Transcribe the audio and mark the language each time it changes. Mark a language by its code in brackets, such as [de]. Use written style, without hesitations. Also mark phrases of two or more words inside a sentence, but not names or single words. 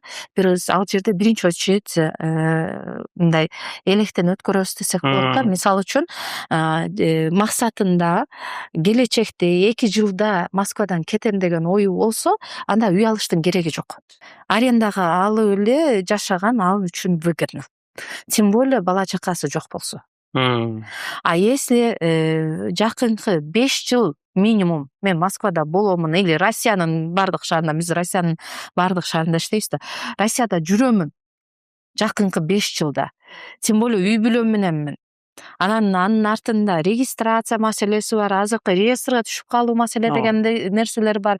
[ky] Ал жерде биринчи очередь мындай электен өткөрөбүз десек болот да. Мисалы үчүн максатында келечекте 2 жылда Москвадан кетем деген ою болсо, анда үй алыштын кереги жок. Арендага алып эле жашаган ал үчүн выгодно. [ru] Тем более [ky] бала чакасы жок болсо. [ru] А если [ky] жакынкы 5 жыл минимум мен Москвада боломун или Россиянын бардык шаарында, биз Россиянын бардык шаарында иштейбиз да, Россияда жүрөмүн жакынкы 5 жылда. [ru] Тем более [ky] үй бүлөм мененмин. Анын артында регистрация маселеси бар, азыркы реестрге түшүп калуу маселе деген нерселер бар.